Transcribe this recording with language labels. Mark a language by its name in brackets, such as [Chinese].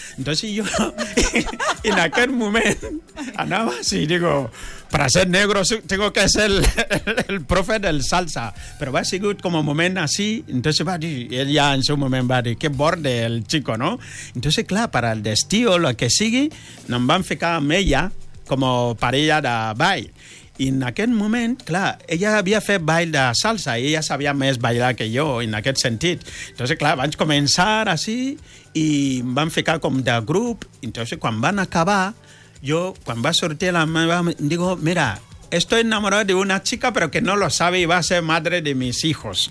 [Spanish] Entonces yo, en aquel moment, anava así, digo, para ser negro tengo que ser el profe del salsa. Pero va seguir como moment así, entonces [Catalan] va dir, [Spanish] ella en su moment va dir, qué borde el chico, ¿no? Entonces, claro, para el destí o lo que sigui, [Catalan] nos van ficar amb ella [Spanish] como parella de baile. [Catalan] I en aquest moment, clar, ella havia fet ball de salsa i ella sabia més ballar que jo en aquest sentit. Entonces, clar, vaig començar així i em van ficar com de grup. Entonces, quan van acabar, jo, quan va sortir la meva... [Spanish] Digo, mira, estoy enamorado de una chica pero que no lo sabe y va a ser madre de mis hijos.